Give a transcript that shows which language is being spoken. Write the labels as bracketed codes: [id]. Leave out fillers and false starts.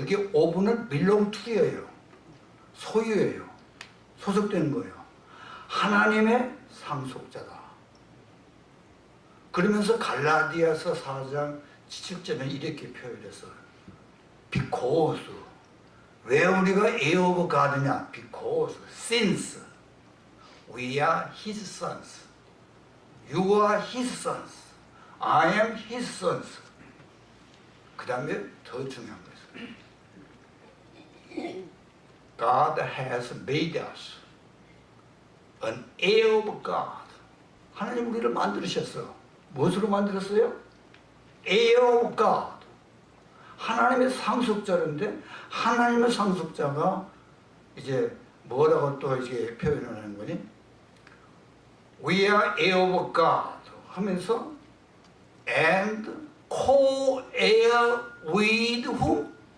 [ko] 여기 of는 belong to예요. 소유예요. 소속되는 거예요. 하나님의 상속자다. 그러면서 갈라디아서 4장 7절에 이렇게 표현했어요. Because. 왜 우리가 heir of God냐? [en] Because, since we are His sons. You are His sons. I am His sons. [ko] 그 다음에 더 중요한 것은 [en] God has made us an heir of God. [ko] 하나님 우리를 만드셨어. 무엇으로 만들었어요? heir of God. 하나님의 상속자인데 하나님의 상속자가 이제 뭐라고 또 이제 표현을 하는 거니? [en] We are heir of God [ko] 하면서 [en] and co-heir with whom?